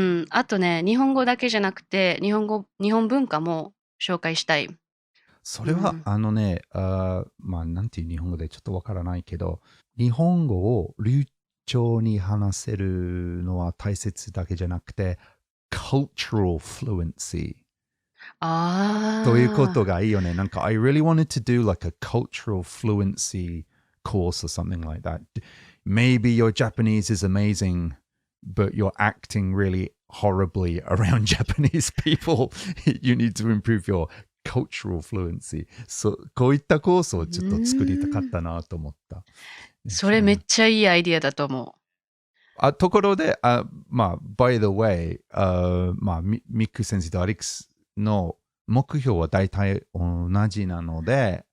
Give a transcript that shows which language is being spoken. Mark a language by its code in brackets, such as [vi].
[ja] あとね、日本語だけじゃなくて、日本文化も紹介したい。それは、まあ、なんていう日本語でちょっとわからないけど、日本語を流暢に話せるのは大切だけじゃなくて、cultural fluency。ということがいいよね。なんか、 [en] I really wanted to do like a cultural fluency course or something like that. Maybe your Japanese is amazing, but you're acting really horribly around Japanese people. You need to improve your cultural fluency. [ja] こういったコースをちょっと作りたかったなと思った。それめっちゃいいアイディアだと思う。ところで、まあ、 [en] by the way、 [ja] まあ、ミック先生とアレックスの目標は大体同じなので、